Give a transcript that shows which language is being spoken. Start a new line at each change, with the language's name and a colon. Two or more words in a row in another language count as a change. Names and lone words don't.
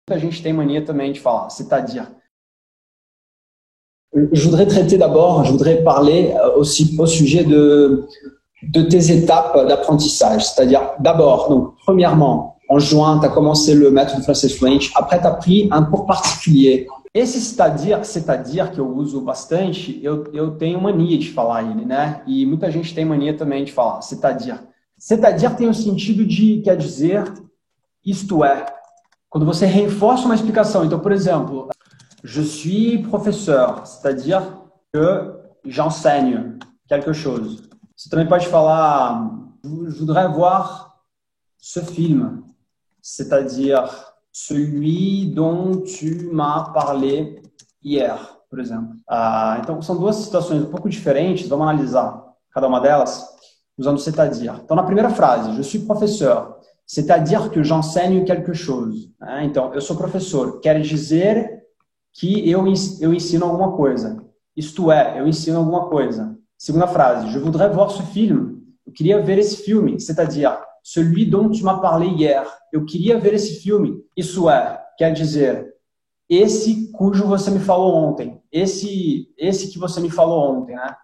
Portuguese: A gente tem mania também de falar,
French: c'est-à-dire. Je voudrais traiter d'abord, je voudrais parler aussi au sujet de tes étapes d'apprentissage. C'est-à-dire, d'abord, donc, premièrement, en juin, tu as commencé le método francês fluente, après tu as pris un cours particulier.
Portuguese: Esse
French: c'est-à-dire
Portuguese: que eu uso bastante, eu tenho mania de falar ele, né? E muita gente tem mania também de falar,
French: c'est-à-dire. C'est-à-dire
Portuguese: tem o sentido de, quer dizer, isto é. Quando você reforça uma explicação. Então, por exemplo,
French: je suis professeur, c'est-à-dire que j'enseigne quelque chose.
Portuguese: Você também pode falar,
French: je voudrais voir ce film, c'est-à-dire celui dont tu m'as parlé hier,
Portuguese: por exemplo. Então, são duas situações um pouco diferentes, vamos analisar cada uma delas usando
French: c'est-à-dire.
Portuguese: Então, na primeira frase,
French: je suis professeur, c'est-à-dire que j'enseigne quelque chose.
Portuguese: Então, eu sou professor, quer dizer que eu ensino alguma coisa. Isto é, eu ensino alguma coisa. Segunda frase,
French: je voudrais voir ce film.
Portuguese: Eu queria ver esse filme,
French: c'est-à-dire celui dont tu m'as parlé hier.
Portuguese: Eu queria ver esse filme. Isso é, quer dizer, esse cujo você me falou ontem. Esse que você me falou ontem, né?